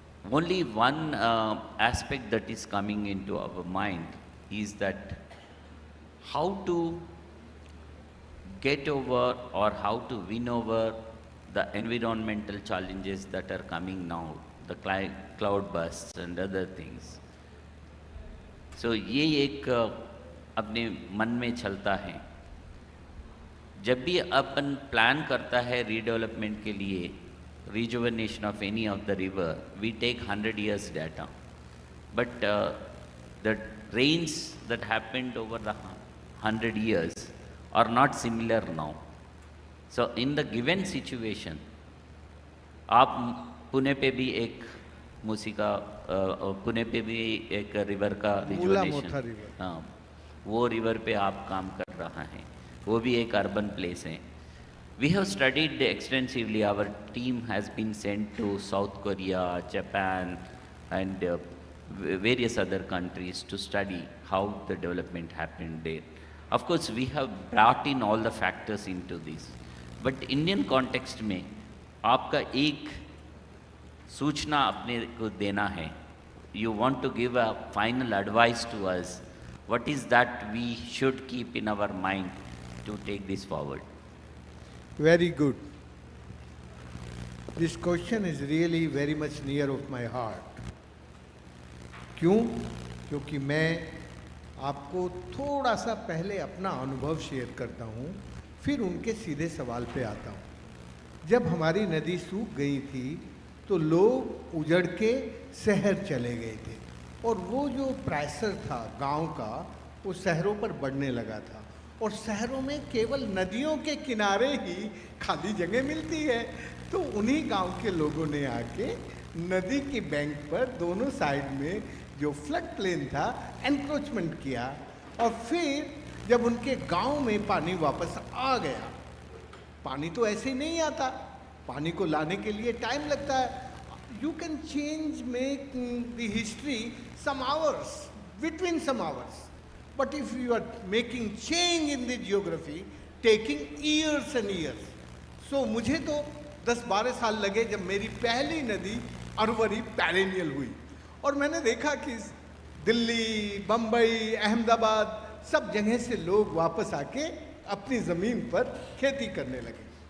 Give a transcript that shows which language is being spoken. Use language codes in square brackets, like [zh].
[en] Only one aspect that is coming into our mind is that how to get over or how to win over the environmental challenges that are coming now, the cloud bursts and other things. [hi] So ये एक अपने मन में चलता है. जब भी अपन plan करता है रीडेवलपमेंट के लिए, [en] rejuvenation of any of the river, we take 100 years data. But the rains that happened over the 100 years are not similar now. So in the given situation, [hi] आप पुणे पे भी एक मूसी का पुणे पे भी एक रिवर का रिजुवेनेशन, हाँ, वो रिवर पे आप काम कर रहा है, वो भी एक अर्बन प्लेस है. [en] We have studied extensively. Our team has been sent to South Korea, Japan, and various other countries to study how the development happened there. Of course, we have brought in all the factors into this. But Indian context [hi] में आपका एक सूचना अपने को देना है. [en] You want to give a final advice to us. What is that we should keep in our mind to take this forward? Very good. This question is really very much near of my heart. [hi] क्यों? क्योंकि मैं आपको थोड़ा सा पहले अपना अनुभव share करता हूँ, फिर उनके सीधे सवाल पे आता हूँ. जब हमारी नदी सूख गई थी तो लोग उजड़ के शहर चले गए थे और वो जो प्रेशर था गांव का वो शहरों पर बढ़ने लगा था और शहरों में केवल नदियों के किनारे ही खाली जगह मिलती है. तो उन्हीं गांव के लोगों ने आके नदी की बैंक पर दोनों साइड में जो फ्लड प्लेन था एनक्रोचमेंट किया, और फिर जब उनके गांव में पानी वापस आ गया, पानी तो ऐसे ही नहीं आता, पानी को लाने के लिए टाइम लगता है. [en] You can change, make the history some hours, between some hours. But if you are making change in the geography, taking years and years. [hi] So मुझे तो 10-12 साल लगे जब मेरी पहली नदी अरवरी पेरेनियल हुई, और मैंने देखा कि दिल्ली, बम्बई, अहमदाबाद सब जगह से लोग वापस आके अपनी ज़मीन पर खेती करने लगे.